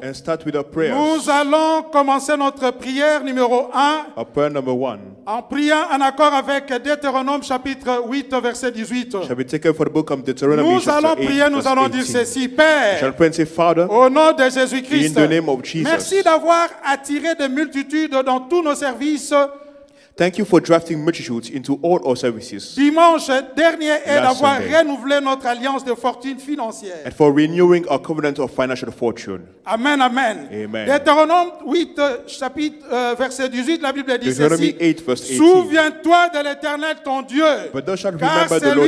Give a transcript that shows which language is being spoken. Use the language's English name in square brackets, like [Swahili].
[French] Nous allons commencer notre prière numéro 1 en priant en accord avec Deutéronome chapitre 8 verset 18. Nous allons prier, nous allons dire ceci: Père, au nom de Jésus-Christ, merci d'avoir attiré des multitudes dans tous nos services [English] Thank you for drafting multitudes into all our services. [French] Dimanche dernier est [English] Last [French] d'avoir [English] Sunday. [French] renouvelé notre alliance de fortune financière. [English] And for renewing our covenant of financial fortune. Amen, amen. Amen. [French] Deutéronome 8, chapitre, verset 18, la Bible dit [English] Deuteronomy [French] ceci. [English] 8, verse 18. [French] Souviens-toi de l'Éternel ton Dieu, [English] But thou shalt [French] car [English] remember [French] c'est [English] the Lord